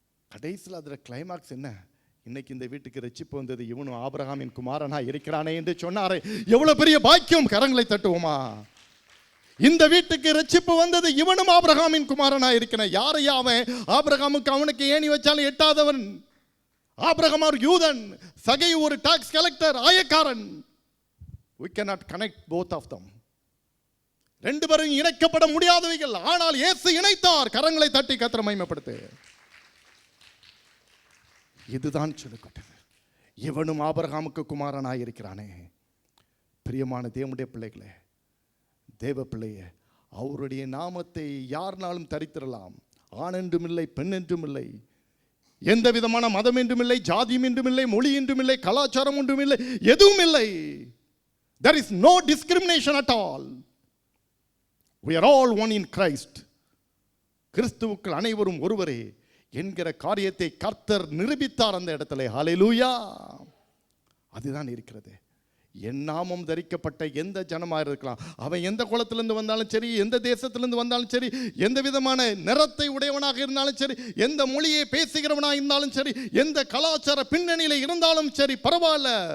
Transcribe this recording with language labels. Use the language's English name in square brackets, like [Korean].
[Tamil] கடைசியில் அதில் கிளைமாக்ஸ் என்ன? இன்னைக்கு இந்த வீட்டுக்கு ரட்சிப்பு வந்தது, இவனும் ஆபிரகாமின் குமாரனா இருக்கிறானே என்று சொன்னாரே, எவ்வளவு பெரிய பாக்கியம். கரங்களை தட்டுவோமா? இந்த வீட்டுக்கு ரட்சிப்பு வந்தது, இவனும் ஆபிரகாமின் குமாரனா இருக்கிறான். யாரையா அவன்? ஆபிரகாமுக்கு அவனுக்கு ஏணி வச்சாலும் எட்டாதவன். ஆபிரகாம் ஒரு யூதன், சகேயு ஒரு tax collector, ஆயக்காரன். [English] we cannot connect both of them. [Tamil] ரெண்டு பேரும் இணைக்கப்பட முடியாதவைகள், ஆனால் இயேசு இணைத்தார். கரங்களை தட்டி கர்த்தரை மகிமைப்படுத்து. இதுதான் சொல்லப்பட்டது. இவனும் ஆபிரகாமுக்கு குமாரனாய் இருக்கிறானே. பிரியமான தேவனுடைய பிள்ளைகளே, தேவ பிள்ளையே, அவருடைய நாமத்தை யார்னாலும் தரித்திரலாம். ஆண் என்றும் இல்லை, பெண் என்றும் இல்லை, எந்த விதமான மதம் என்றும் இல்லை, ஜாதியும் என்றும் இல்லை, மொழி என்றும் இல்லை, கலாச்சாரம் ஒன்றும் இல்லை, எதுவும் இல்லை. [English] There is no discrimination at all. We are all one in Christ. [Tamil] கிறிஸ்துவுக்குள் அனைவரும் ஒருவரே என்கிற காரியத்தை கர்த்தர் நிரூபித்தார் அந்த இடத்துல. ஹல்லேலூயா. அதுதான் இருக்கிறது. என் நாமம் தரிக்கப்பட்ட எந்த ஜனமாக இருக்கலாம், அவன் எந்த குலத்திலிருந்து வந்தாலும் சரி, எந்த தேசத்திலிருந்து வந்தாலும் சரி, எந்த விதமான நிறத்தை உடையவனாக இருந்தாலும் சரி, எந்த மொழியை பேசுகிறவனாக இருந்தாலும் சரி, எந்த கலாச்சார பின்னணியில் இருந்தாலும் சரி, பரவாயில்ல.